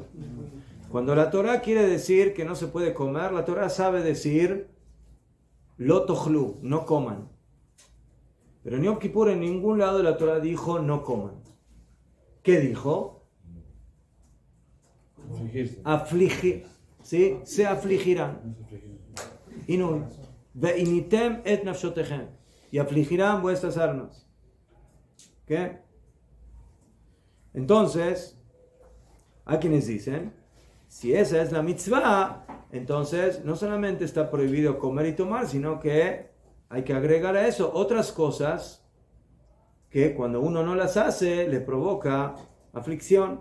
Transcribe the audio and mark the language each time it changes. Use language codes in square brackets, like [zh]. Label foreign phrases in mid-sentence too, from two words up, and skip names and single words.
[es] Cuando la Torá quiere decir que no se puede comer, la Torá sabe decir [he] לא תאכלו, [es] no coman. Pero en Yom Kippur en ningún lado de la Torá dijo no coman. ¿Qué dijo? Afligir. ¿Sí? Se afligirán. Inui. [he] ועניתם את נפשותיכם. [es] Y afligirán vuestras almas. ¿Qué? Entonces, hay quienes dicen, si esa es la mitzvah, entonces no solamente está prohibido comer y tomar, sino que hay que agregar a eso otras cosas que cuando uno no las hace le provoca aflicción.